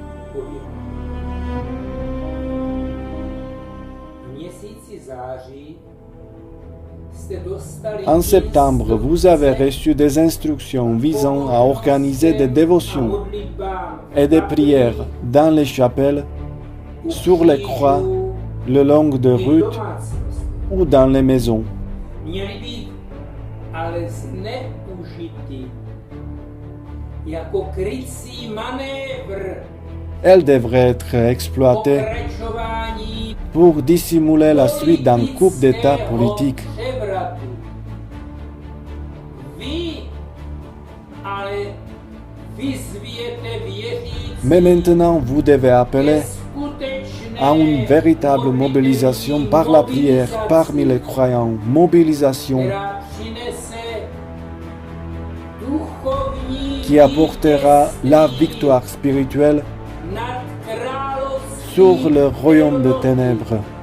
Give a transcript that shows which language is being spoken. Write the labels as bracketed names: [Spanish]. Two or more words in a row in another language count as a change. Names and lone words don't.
[French] En septembre, vous avez reçu des instructions visant à organiser des dévotions et des prières dans les chapelles, sur les croix, le long de routes ou dans les maisons. [Czech] Měly být ale zneužity jako krycí manévr [French] Elles devraient être exploitées [Czech] pokračování [French] pour dissimuler la suite d'un coup d'État politique. [Czech] převratu. Vy ale vyzvěte věřící [French] Mais maintenant, vous devez appeler [Czech] skutečné [French] à une véritable mobilisation par la prière parmi les croyants, mobilisation qui apportera la victoire spirituelle sur le royaume de ténèbres.